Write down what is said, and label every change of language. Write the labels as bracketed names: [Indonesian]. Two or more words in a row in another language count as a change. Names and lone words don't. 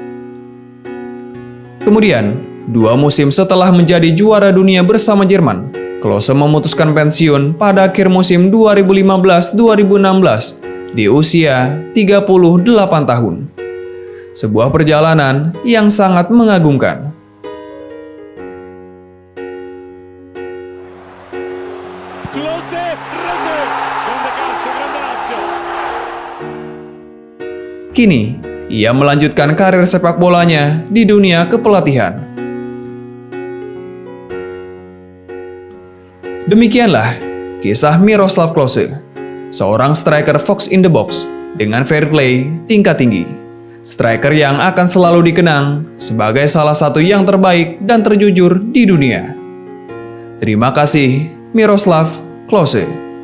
[Indonesian] Kemudian, 2 musim setelah menjadi juara dunia bersama Jerman, Klose memutuskan pensiun pada akhir musim 2015-2016 di usia 38 tahun. Sebuah perjalanan yang sangat mengagumkan. [Italian] Klose, rete, grande calcio, grande Lazio. [Indonesian] Kini, ia melanjutkan karir sepak bolanya di dunia kepelatihan. Demikianlah kisah Miroslav Klose, seorang striker [English] Fox in the Box [Indonesian] dengan [English] fair play [Indonesian] tingkat tinggi. Striker yang akan selalu dikenang sebagai salah satu yang terbaik dan terjujur di dunia. Terima kasih, Miroslav Klose.